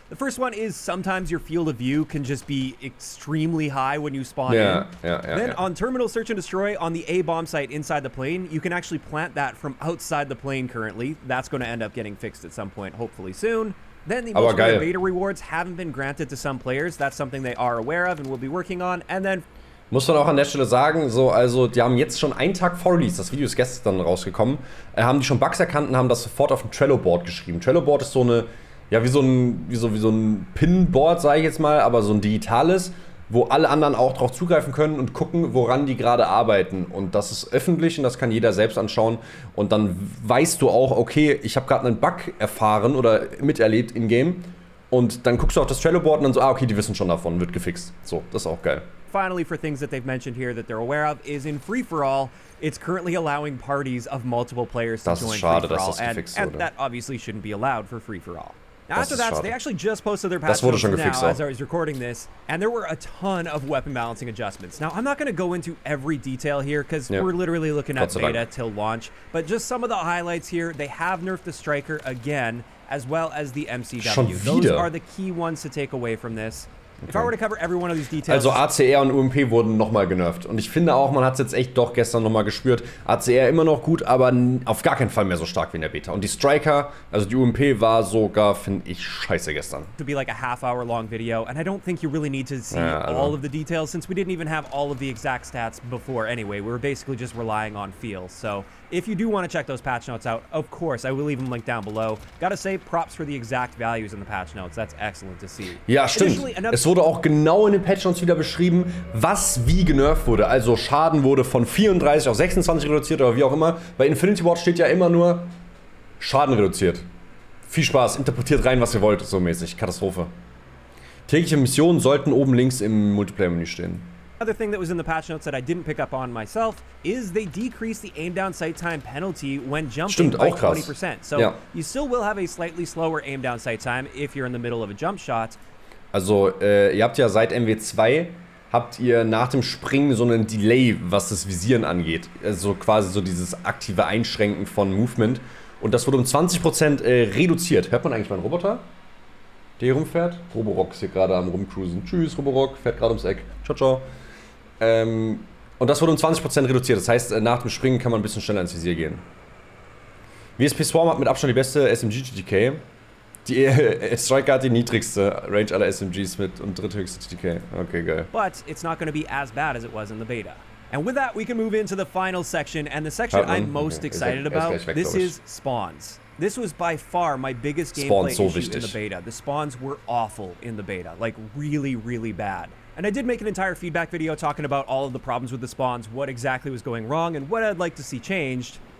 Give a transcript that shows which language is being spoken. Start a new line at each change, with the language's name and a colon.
English: The first one is sometimes your field of view can just be extremely high when you spawn in. Then on Terminal Search and Destroy on the A bomb site inside the plane, you can actually plant that from outside the plane currently. That's going to end up getting fixed at some point, hopefully soon. Then the most beta rewards haven't been granted to some players. That's something they are aware of and will be working on. And then
German: muss man auch an der Stelle sagen, so, also die haben jetzt schon einen Tag vor Release, das Video ist gestern rausgekommen, haben die schon Bugs erkannt und haben das sofort auf ein Trello-Board geschrieben. Trello-Board ist so eine, ja, wie so ein Pin-Board, sage ich jetzt mal, aber so ein digitales, wo alle anderen auch drauf zugreifen können und gucken, woran die gerade arbeiten. Und das ist öffentlich und das kann jeder selbst anschauen. Und dann weißt du auch, okay, ich habe gerade einen Bug erfahren oder miterlebt in-game. Und dann guckst du auf das Trello-Board und dann so, okay, die wissen schon davon, wird gefixt. So, das ist auch geil.
English: Finally, for things that they've mentioned here that they're aware of, is in free-for-all, it's currently allowing parties of multiple players to join free-for-all. And that obviously shouldn't be allowed for free-for-all. Now, after that, they actually just posted their patch notes now as I was recording this, and there were a ton of weapon balancing adjustments. Now, I'm not going to go into every detail here because we're literally looking at beta till launch, but just some of the highlights here. They have nerfed the Striker again, as well as the MCW. Those are the key ones to take away from this. If I were to cover every one of these details.
German: Also ACR und UMP wurden nochmal genervt. Und ich finde auch, man hat es jetzt echt doch gestern nochmal gespürt. ACR immer noch gut, aber auf gar keinen Fall mehr so stark wie in der Beta. Und die Striker, also die UMP war sogar, finde ich, scheiße gestern.
English: To be like a half-hour-long video, and I don't think you really need to see all of the details, since we didn't even have all of the exact stats before anyway. We were basically just relying on feel. So if you do want to check those patch notes out, of course, I will leave them linked down below. Gotta say, props for the exact values in the patch notes. That's excellent to see.
German: Ja, stimmt. Es wurde auch genau in den Patch Notes wieder beschrieben, was wie genervt wurde. Also Schaden wurde von 34 auf 26 reduziert oder wie auch immer. Bei Infinity Ward steht ja immer nur Schaden reduziert. Viel Spaß, interpretiert rein, was ihr wollt, so mäßig. Katastrophe. Tägliche Missionen sollten oben links im Multiplayer-Menü stehen.
English: Another thing that was in the patch notes that I didn't pick up on myself is they decreased the aim down sight time penalty when jumping by 20%. So you still will have a slightly slower aim down sight time if you're in the middle of a jump shot.
German: Also, ihr habt ja seit MW2 habt ihr nach dem Springen so einen Delay, was das Visieren angeht. Also quasi so dieses aktive Einschränken von Movement. Und das wurde um 20% reduziert. Hört man eigentlich meinen Roboter, der hier rumfährt? Roborock ist hier gerade am rumcruisen. Tschüss, Roborock, fährt gerade ums Eck. Ciao, ciao. Und das wurde um 20% reduziert. Das heißt, nach dem Springen kann man ein bisschen schneller ins Visier gehen. WSP Swarm hat mit Abstand die beste SMG-GTK. Die Striker hat die niedrigste Range aller SMGs mit und dritthöchste GTK. Okay, geil.
English: But it's not going to be as bad as it was in the beta. And with that, we can move into the final section, and the section I'm most excited about, this is spawns. This was by far my biggest gameplay issue in the beta. The spawns were awful in the beta, like really, really bad. And I did make an entire feedback video talking about all of the problems with the spawns, what exactly was going wrong, and what I'd like to see changed.